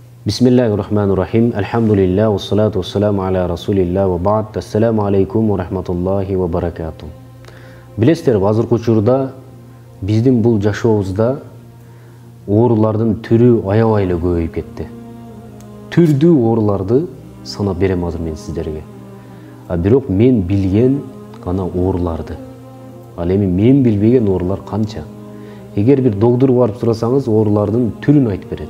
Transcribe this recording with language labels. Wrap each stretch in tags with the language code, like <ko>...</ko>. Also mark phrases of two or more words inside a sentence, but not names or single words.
<ar>بسم الله الرحمن الرحيم. الحمد لله والصلاة والسلام على رسول الله وبعد. السلام عليكم ورحمة الله وبركاته.</ar> <ky>Билесиздер, азыркы учурда биздин бул жашообузда оорулардын түрү аябай эле көбөйүп кетти. Түрдүү ооруларды санап берем азыр мен сиздерге. Бирок мен билген гана ооруларды. Ал эми мен билбеген оорулар канча? Эгер бир доктурга барып сурасаңыз, оорулардын түрүн айтып берет.</ky>